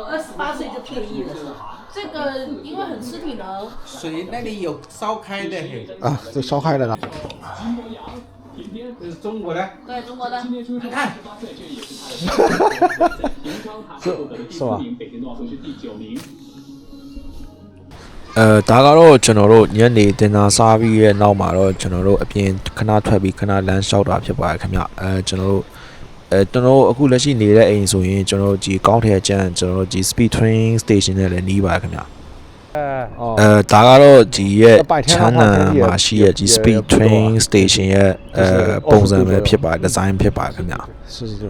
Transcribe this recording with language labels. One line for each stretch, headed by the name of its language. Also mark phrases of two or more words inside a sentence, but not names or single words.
Chinese: 我28岁就退役了，这个因为很吃体能。水那里有烧开的，啊，这烧开了呢。这是中国的，对中国的。你看，是吧？
Burmese: ဒါကတော့ကျွန်တော်တို့ညနေတင်တာစားပြီးရဲ့နောက်မှာတော့ကျွန်တော်တို့အပြင်ခဏထွက်ပြီးခဏလမ်းလျှောက်တာဖြစ်ပါတယ်ခင်ဗျကျွန်တော်တို့အခုလက်ရှိနေတဲ့အိမ်ဆိုရင်ကျွန်တော်တို့ဒီကောင်းထဲကျန်ကျွန်တော်တို့ဒီ
English: speed train station
Burmese: နဲ့လည်းနီးပါတယ်ခင်ဗျဒါကတော့ဒီရဲ့ချမ်းနံမှာရှိရဲ့ဒီ
English: speed train station
Burmese: ရဲ့ပုံစံပဲဖြစ်ပါတယ် design ဖြစ်ပါတယ်ခင်ဗျ是